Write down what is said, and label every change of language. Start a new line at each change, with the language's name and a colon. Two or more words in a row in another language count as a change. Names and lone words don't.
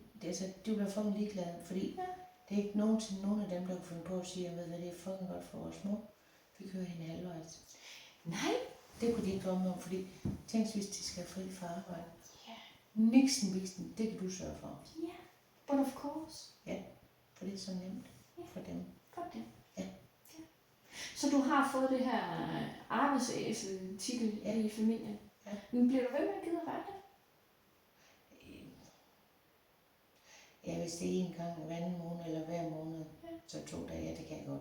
Danish: Altså, de vil være fucking ligeglade, fordi det er ikke nogen af dem, der kan finde på at sige, at det er fucking godt for vores mor. Vi kører hende halvvejs. Nej. Det kunne de ikke drømme om, fordi tænk hvis de skal have fri fra arbejde. Ja. Niksen, det kan du sørge for. Ja,
English: but of course.
Danish: Ja, for det er så nemt for dem. For det. Ja. Så du har fået det her arbejdsæsel-titel i familien. Ja. Men bliver du ved med at gide at være det? Ja, hvis det er en gang hver anden måned eller hver måned, så 2 dage, ja, det kan jeg godt.